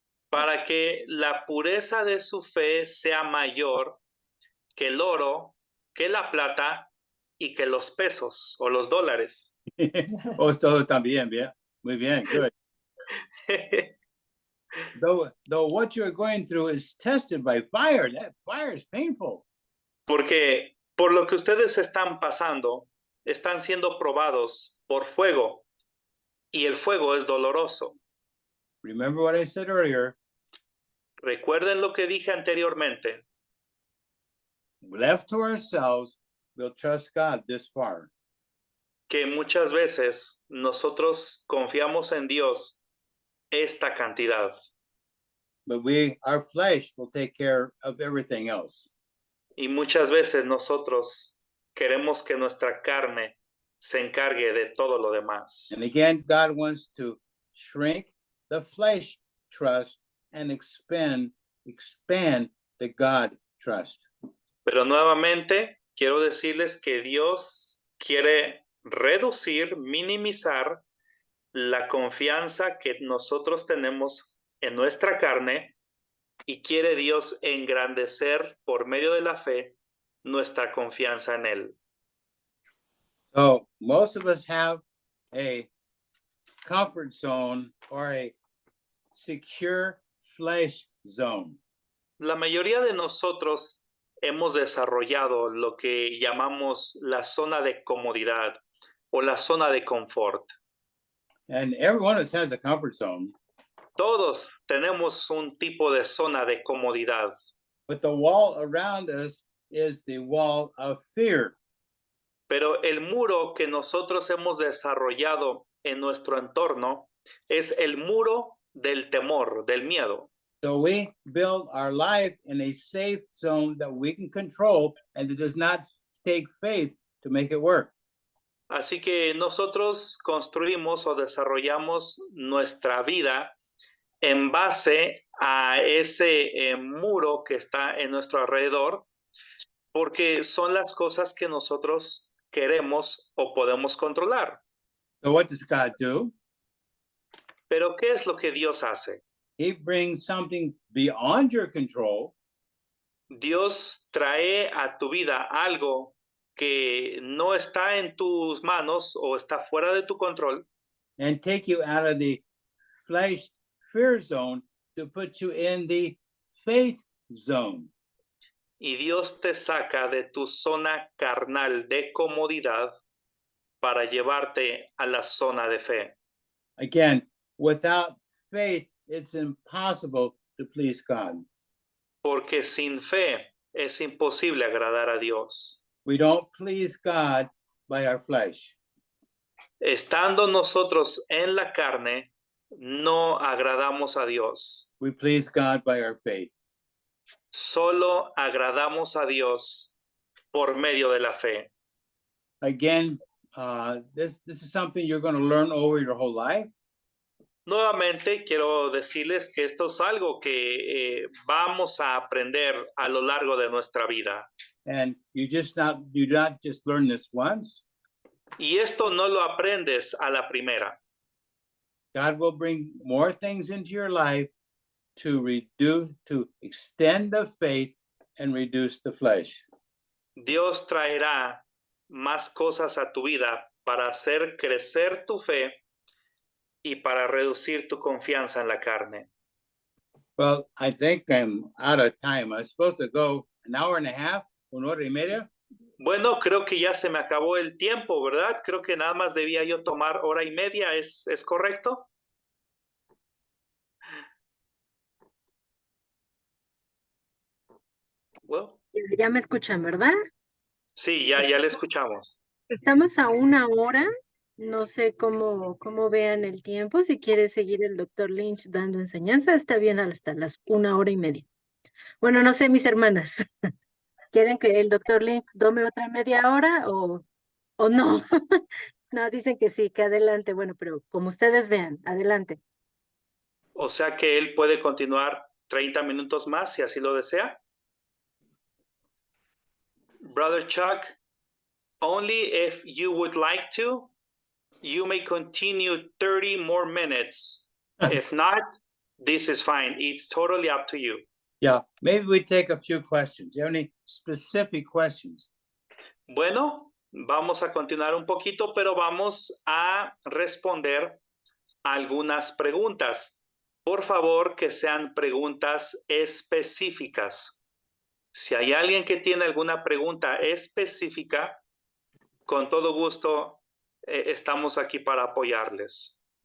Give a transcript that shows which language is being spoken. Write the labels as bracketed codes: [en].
[es] para que la pureza de su fe sea mayor que el oro, que la plata y que los pesos o los dólares. Todo también, bien. Muy bien, [en] good. Though what you're going through is tested by fire, that fire is painful. [es] Porque por lo que ustedes están pasando, están siendo probados por fuego y el fuego es doloroso. [en] Remember what I said earlier, [es] Recuerden lo que dije anteriormente. [en] left to ourselves, we'll trust God this far. [es] Que muchas veces nosotros confiamos en Dios esta cantidad. [en] But our flesh will take care of everything else. [es] Y muchas veces nosotros queremos que nuestra carne se encargue de todo lo demás. [en] And again, God wants to shrink the flesh trust and expand the God trust. [es] Pero nuevamente quiero decirles que Dios quiere reducir, minimizar la confianza que nosotros tenemos en nuestra carne y quiere Dios engrandecer por medio de la fe nuestra confianza en Él. [en] So most of us have a comfort zone or a secure flesh zone. [es] La mayoría de nosotros hemos desarrollado lo que llamamos la zona de comodidad o la zona de confort. [en] And every one of us has a comfort zone, [es] Todos tenemos un tipo de zona de comodidad, [en] but the wall around us is the wall of fear. [es] pero el muro que nosotros hemos desarrollado en nuestro entorno es el muro del temor, del miedo. [en] So we build our life in a safe zone that we can control, and it does not take faith to make it work. [es] Así que nosotros construimos o desarrollamos nuestra vida en base a ese muro que está en nuestro alrededor, porque son las cosas que nosotros queremos o podemos controlar. [en] So what does God do? [es] Pero ¿qué es lo que Dios hace? [en] He brings something beyond your control, [es] Dios trae a tu vida algo que no está en tus manos o está fuera de tu control [en] and take you out of the flesh fear zone to put you in the faith zone. [es] y Dios te saca de tu zona carnal de comodidad para llevarte a la zona de fe. [en] Again, without faith, it's impossible to please God. [es] Porque sin fe es imposible agradar a Dios. [en] We don't please God by our flesh. [es] Estando nosotros en la carne, no agradamos a Dios. [en] We please God by our faith. [es] Solo agradamos a Dios por medio de la fe. [en] Again, this is something you're going to learn over your whole life. [es] Nuevamente quiero decirles que esto es algo que vamos a aprender a lo largo de nuestra vida. [en] And you not just learn this once. [es] Y esto no lo aprendes a la primera. [en] God will bring more things into your life to extend the faith and reduce the flesh. [es] Dios traerá más cosas a tu vida para hacer crecer tu fe y para reducir tu confianza en la carne. [en] Well, I think I'm out of time. I'm supposed to go an hour and a half, 1:30. [es] Bueno, creo que ya se me acabó el tiempo, ¿verdad? Creo que nada más debía yo tomar 1:30, ¿es correcto? [en] Well, [es] Ya me escuchan, ¿verdad? sí, ya le escuchamos. Estamos a 1 hora. No sé cómo vean el tiempo. Si quiere seguir el doctor Lynch dando enseñanza, está bien hasta las 1:30. Bueno, no sé, mis hermanas. ¿Quieren que el doctor Lynch tome otra media hora o no? No, dicen que sí, que adelante. Bueno, pero como ustedes vean, adelante. O sea que él puede continuar 30 minutos más si así lo desea. [en] Brother Chuck, only if you would like to, you may continue 30 more minutes. If not, this is fine. It's totally up to you. Yeah, maybe we take a few questions. Do you have any specific questions? [es] Bueno, vamos a continuar un poquito, pero vamos a responder algunas preguntas. Por favor, que sean preguntas específicas. Si hay alguien que tiene alguna pregunta específica, con todo gusto estamos aquí para apoyarles.